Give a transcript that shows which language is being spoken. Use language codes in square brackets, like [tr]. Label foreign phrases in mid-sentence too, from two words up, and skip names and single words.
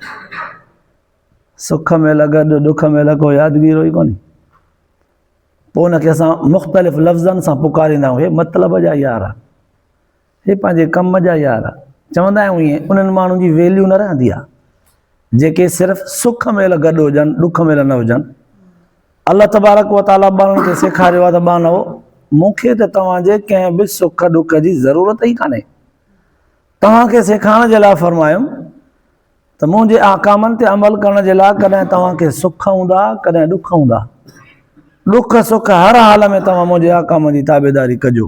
[sd] सुख महिल गॾु, ॾुख महिल को यादगीरो ई कोन्हे। पोइ उनखे असां मुख़्तलिफ़ लफ़्ज़नि सां पुकारींदा आहियूं, हे मतिलब जा यार आहे, हे पंहिंजे कम जा यार आहे। चवंदा आहियूं ईअं, उन्हनि माण्हुनि जी वैल्यू न रहंदी आहे जेके सिर्फ़ु सुख महिल गॾु हुजनि, ॾुख महिल न हुजनि। [ar] الله تبارك وتعالى [sd] ॿारनि खे सेखारियो आहे त ॿानो मूंखे त तव्हांजे कंहिं बि सुख ॾुख जी ज़रूरत ई कान्हे। तव्हांखे सेखारण जे लाइ फरमायुमि त मुंहिंजे अहकामनि ते अमल करण जे लाइ कॾहिं तव्हांखे सुख हूंदा, कॾहिं ॾुख हूंदा। ॾुख सुख हर हाल में तव्हां मुंहिंजे अहकाम जी ताबेदारी कजो।